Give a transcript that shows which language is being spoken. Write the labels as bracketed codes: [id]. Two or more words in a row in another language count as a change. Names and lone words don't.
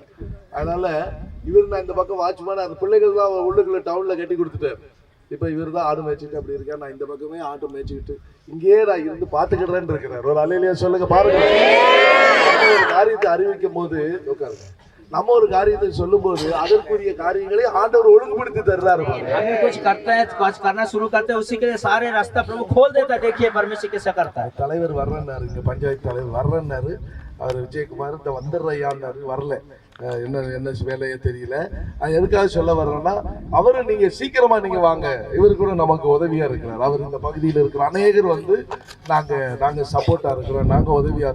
[ta] அதனால இவர் நான் இந்த பக்கம் வாட்ச்மேனா, அந்த பிள்ளைகள் தான் உள்ளுக்குள்ள டவுன்ல கட்டி கொடுத்துட்டாரு. இப்ப இவர் தான் ஆடு மேய்ச்சிட்டு அப்படி இருக்கா, நான் இந்த பக்கமே ஆடு மேய்ச்சிக்கிட்டு இங்கேயே நான் இருந்து பாத்துக்கிறேன்னு இருக்கிறேன். ஒரு அலையிலேயே சொல்லுங்க பாருங்க. ஒரு காரியத்தை அறிவிக்கும் போது உட்காருங்க, நம்ம ஒரு காரியத்தை சொல்லும் போது அதற்குரிய காரியங்களை ஆண்டவர் ஒழுங்குபடுத்தி தர்றாரு. [hi] हम कुछ करते हैं, कुछ करना शुरू करते हैं, उसी के लिए सारे रास्ता प्रभु खोल देता है। देखिए परमेश्वर कैसा करता है। [ta] தலைவர் வர்றேன்னாரு, இங்க பஞ்சாயத்து தலைவர் வர்றேன்னாரு. அவர் விஜயகுமார் இந்த வந்துடுறையான்னாரு, வரல. என்ன வேலையே தெரியல. எதுக்காக சொல்ல வர்றேன்னா, அவரு நீங்க சீக்கிரமா நீங்க வாங்க, இவரு கூட நமக்கு உதவியா இருக்கிறார். அவர் இந்த பகுதியில் இருக்கிற அநேகர் வந்து நாங்க சப்போர்ட்டா இருக்கிறோம், நாங்க உதவியா.